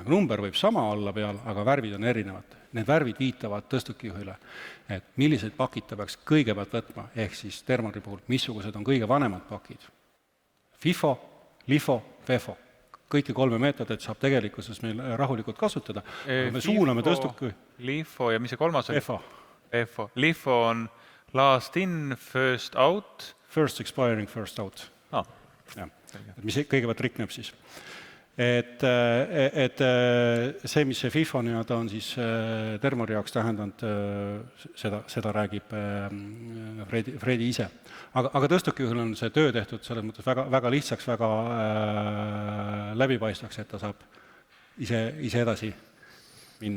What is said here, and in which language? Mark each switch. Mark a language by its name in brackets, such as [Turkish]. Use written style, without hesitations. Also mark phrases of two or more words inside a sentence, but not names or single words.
[Estonian] Number võib sama olla peal, aga värvid on erinevad. Need värvid viitavad tõstukijuhile, et millised pakid ta peaks kõigepealt võtma, ehk siis Thermori puhul, missugused on kõige vanemad pakid. FIFO, LIFO, FEFO. Kõiki 3 meetodit saab tegelikkuses meil rahulikult kasutada. Me suuname tõstuki... LIFO ja mis see 3. oli? FEFO. [English] LIFO on last in, first out. First expiring, first out. [Estonian] Mis kõigepealt rikneb siis. Et see, mis see FIFO on siis Thermori jaoks tähendanud, seda räägib Fredi ise. Aga tõstukijuhil on see töö tehtud selles mõttes väga lihtsaks, väga läbipaistvaks, et ta saab ise edasi minna.